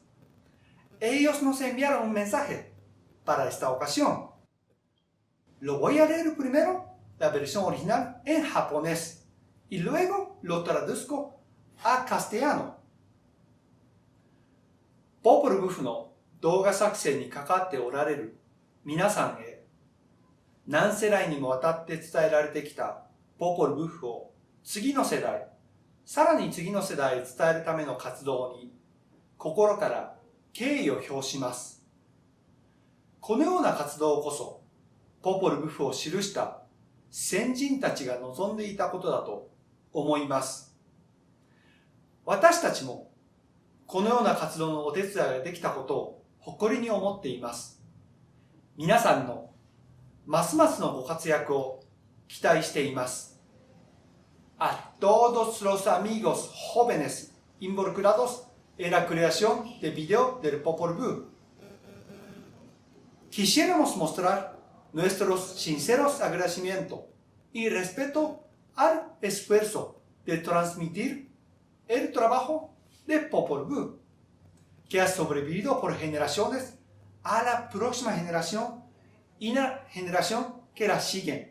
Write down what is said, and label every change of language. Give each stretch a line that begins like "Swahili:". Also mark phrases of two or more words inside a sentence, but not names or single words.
Spanish: Ellos nos enviaron un mensaje para esta ocasión. Lo voy a leer primero, la versión original en japonés, y luego lo traduzco a castellano.
Japanese: Popol Vuh の動画作成に関わっておられる皆さんへ、何世代にもわたって伝えられてきたポポル・ブッフを次の世代、さらに次の世代へ伝えるための活動に心から敬意を表します。このような活動こそポポル・ブッフを記した先人たちが望んでいたことだと思います。私たちもこのような活動のお手伝いができたことを誇りに思っています。皆さんのますますのご活躍を期待しています。
Spanish: A todos los amigos jóvenes involucrados en la creación de video del Popol Vuh, quisiéramos mostrar nuestros sinceros agradecimientos y respeto al esfuerzo de transmitir el trabajo de Popol Vuh, que ha sobrevivido por generaciones a la próxima generación y la generación que la siguen.